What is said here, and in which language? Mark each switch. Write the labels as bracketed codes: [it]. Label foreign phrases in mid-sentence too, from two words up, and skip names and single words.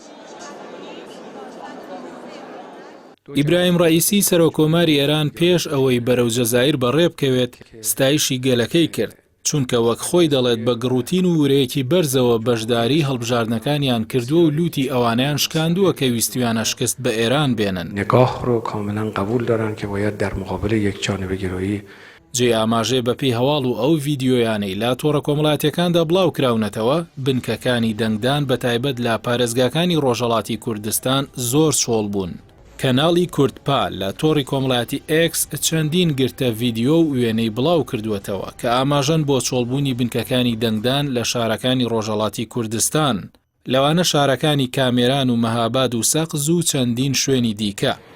[ckb] ئیبراهیم ڕائیسی سەرۆکۆماری ئێران پێش ئەوەی بەرەو جەزایر بەڕێبکەوێت ستایشی گەلەکەی کرد، چونکە وەک خۆی دەڵێت بە گڕوتین و ورەیەکی بەرزەوە بەشداری هەڵبژاردنەکانیان کردووە و لوتی ئەوانیان شکاندووە کە ویستویانە شکست بە ئێران بێنن. [fa] نگاه رو کاملا قبول دارن که باید در مقابل یک جانبه‌گرایی [ckb] جێ ئاماژێ بەپێی هەواڵ و ئەو ڤیدیۆیانەی لا تۆڕە کۆمەڵاتیەکاندا بڵاو کراونەتەوە، بنکەکانی دەنگدان بەتایبەت لە پارێزگاکانی ڕۆژهەڵاتی کوردستان زۆر چۆڵ بوون. کەناڵی کوردپا لە تۆڕی کۆمەڵاتی ئێکس چەندین گرتە ڤیدیۆ و وێنەی بڵاو کردووەتەوە کە ئاماژەن بۆ چۆڵبوونی بنکەکانی دەنگدان لە شارەکانی ڕۆژهەڵاتی کوردستان، لەوانە شارەکانی کامێران و مەهاباد و سەقز و چەندین شوێنی دیکە.